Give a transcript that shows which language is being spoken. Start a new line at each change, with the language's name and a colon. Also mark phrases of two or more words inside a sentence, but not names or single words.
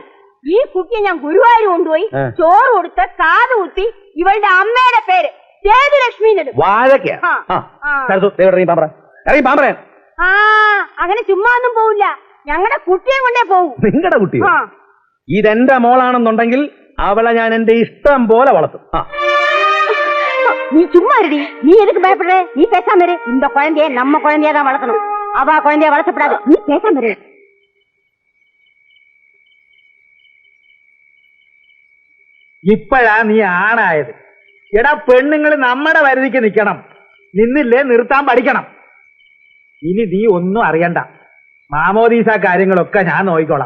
Malayalam: ഈ കുട്ടിയെ ഞാൻ ഗുരുവായൂർ കൊണ്ടുപോയി ചോറ് കൊടുത്ത് കാത് കുത്തി ഇവളുടെ അമ്മയുടെ പേര് സേതുലക്ഷ്മി. അങ്ങനെ ചുമ്മാ ഒന്നും പോവില്ല. ഞങ്ങളുടെ കുട്ടിയെ കൊണ്ടേ പോവും. നിങ്ങളുടെ കുട്ടി ഇതെന്റെ മോളാണെന്നുണ്ടെങ്കിൽ അവളെ ഞാൻ എന്റെ ഇഷ്ടം പോലെ വളർത്തും.
Tamil: நீ சும்மா இருடி. நீ எதுக்கு பயப்படுற? நீ பேசாம இரு. இந்த குழந்தைய நம்ம குழந்தையா தான் வளர்க்கணும். அவ குழந்தைய வளர்த்தப்படாது. நீ பேசாம இரு.
Malayalam: ഇപ്പോഴാ നീ ആണായത്. എടാ പെണ്ണുങ്ങൾ നമ്മുടെ വരുതിക്ക് നിൽക്കണം. നിന്നില്ലേ നിർത്താൻ പഠിക്കണം. ഇനി നീ ഒന്നും അറിയണ്ട. മാമോദീസ കാര്യങ്ങളൊക്കെ ഞാൻ നോക്കിക്കോളാം.